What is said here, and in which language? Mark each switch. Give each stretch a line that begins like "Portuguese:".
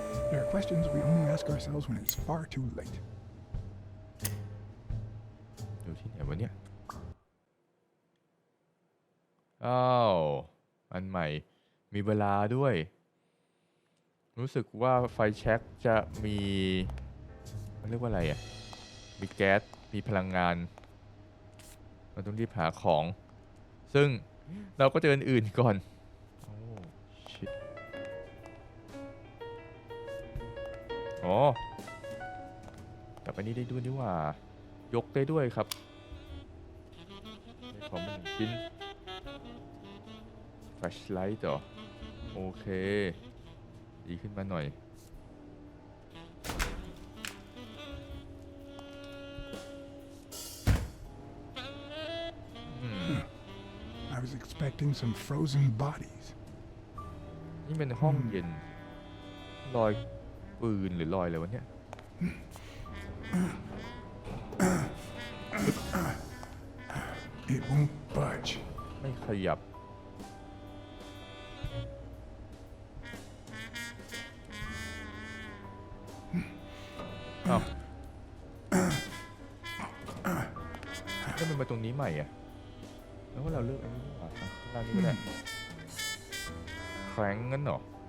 English: There are questions we only ask ourselves when it's far too late.
Thai: อยู่ที่ไหนวะเนี่ยอ้าวอันใหม่มีเวลาด้วยรู้สึกว่าไฟแช็กจะมีมันเรียกว่าอะไรอ่ะมีแก๊สมีพลังงานเราต้องรีบหาของซึ่งเราก็เจออื่นก่อนโอ้ชิต อ๋อกลับไปนี่ได้ด้วยนี่ว่ายกได้ด้วยครับได้ของมา1 ชิ้น flashlight ต่อโอเคดีขึ้นมาหน่อย
English: I was expecting some frozen bodies.
Thai: นี่เป็นห้องเย็นรอยปืนหรือรอยอะไรวะเนี่ย
English: It won't budge.
Thai: ไม่ขยับอ้าวแล้วมันมาตรงนี้ใหม่อ่ะแล้วว่าเราเลือกอันนี้ดีกว่าข้างล่างนี้ก็ได้แข็งงั้นเหรอ